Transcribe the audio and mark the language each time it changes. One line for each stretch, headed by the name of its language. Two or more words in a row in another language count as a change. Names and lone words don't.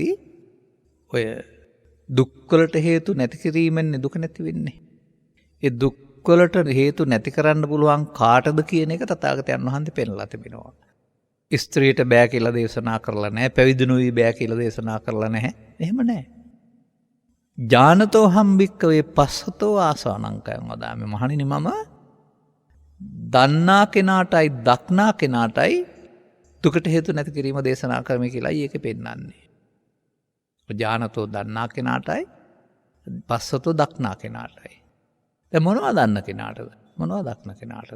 Sinhala: ඔය දුක්වලට හේතු නැති කිරීමෙන් දුක නැති වෙන්නේ. ඒ දුක්වලට හේතු නැති කරන්න පුළුවන් කාටද කියන එක තථාගතයන් වහන්සේ පෙන්වලා තිබෙනවා. ස්ත්‍රියට බෑ කියලා දේශනා කරලා නැහැ. පැවිදිනුයි බෑ කියලා දේශනා කරලා නැහැ. එහෙම නැහැ.
Pali: ජානතෝහං භික්ඛවේ පස්සතෝ ආසවානං khයං වදාමි.
Sinhala: මහණෙනි මම දන්නා කෙනාටයි දක්නා කෙනාටයි දුකට හේතු නැති කිරීම දේශනා කරමි කියලායි ඒකේ පෙන්නන්නේ. ජානතෝ දන්නා කෙනාටයි පස්සතෝ දක්නා කෙනාටයි. දැන් මොනවා දන්න කෙනාටද? මොනවා දක්න කෙනාටද?